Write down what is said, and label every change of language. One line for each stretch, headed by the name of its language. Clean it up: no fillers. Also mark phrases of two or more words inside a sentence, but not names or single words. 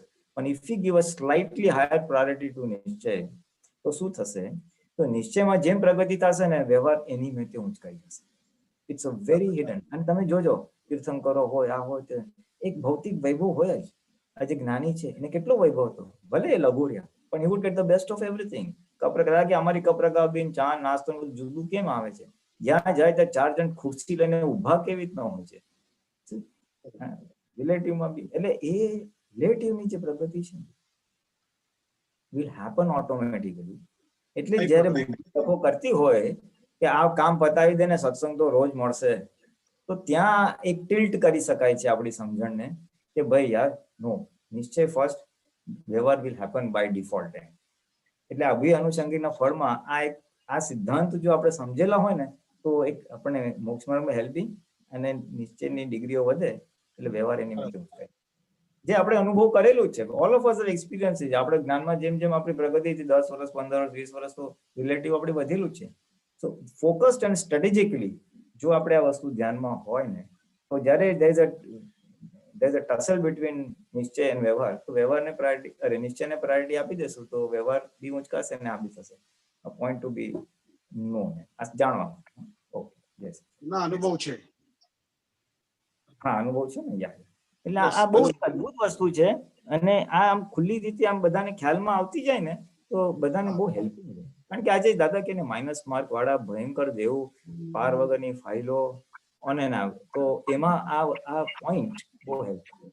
English: પણ if you give a slightly higher priority to નિશ્ચય,
Gujarati: તો શું થશે? તો નિશ્ચયમાં જેમ પ્રગતિ થશે ને, વ્યવહાર એની મેથે ઊંચકાઈ જશે.
English: it's a very hidden.
Gujarati: અને તમે જોજો, તીર્થંકરો હોય, આ હોય, તે એક ભૌતિક વૈભવ હોય જ. આજે જ્ઞાની છે, એને કેટલો વૈભવ હતો, ભલે એ લઘુર્યા, પણ
English: he would get the best of everything.
Gujarati: કપરકા કે અમારી કપરકા બેન ચા નાસ્તો જુદું કેમ આવે છે? જ્યાં જાય ત્યાં 4 જણ ખુરશી લઈને ઉભા કેવી રીતના હોય છે રિલેટિવમાં બી. એટલે એ રિલેટિવની જે પ્રગતિ છે
English: will happen automatically.
Gujarati: એટલે જ્યારે લોકો કરતી હોય કે આ કામ પતાવી દે ને, સત્સંગ તો રોજ મળશે, તો ત્યાં એક ટિલ્ટ કરી શકાય છે આપણી સમજણને કે ભાઈ યાર નો, નિશ્ચય ફર્સ્ટ, વ્યવહાર
English: will happen by default.
Gujarati: એટલે અભિ અનુષંગીના ફળમાં આ સિદ્ધાંત જો આપણે સમજેલા હોય ને તો એક આપણને મોક્ષ માર્ગમાં હેલ્પિંગ અને નિશ્ચયની ડિગ્રીઓ વધે એટલે વ્યવહાર એની માટે થાય. જે આપણે અનુભવ કરેલું જ છે,
English: all of us experience
Gujarati: છે. આપણે જ્ઞાનમાં જેમ જેમ આપણી પ્રગતિ 10 વર્ષ, 15 વર્ષ, 20 વર્ષ તો રિલેટિવ આપણે વધેલું જ છે.
English: so focused and strategically
Gujarati: જો આપણે આ વસ્તુ ધ્યાનમાં હોય ને તો જ્યારે
English: there is a tussle between
Gujarati: નિશ્ચય અને વ્યવહાર, તો વ્યવહારને પ્રાયોરિટી નિશ્ચયને પ્રાયોરિટી આપી દેશું તો વ્યવહાર બી ઊંચકાશે અને આ બી થશે.
English: A point to be known,
Gujarati: આ જાણવા.
English: okay, yes.
Gujarati: ના અનુભવ છે. હા, અનુભવ છે ને યાર. એટલે આ બહુ અદ્ભુત વસ્તુ છે અને આ આમ ખુલ્લી રીતે આમ બધાને ખ્યાલમાં આવતી જાય ને તો બધાને બહુ હેલ્પફુલ છે. કારણ કે આજે દાદા કે
English: minus mark
Gujarati: વાળા ભયંકર દેવું, પાર વગરની ફાઇલો
English: on and out,
Gujarati: તો એમાં આ પોઈન્ટ બહુ હેલ્પફુલ.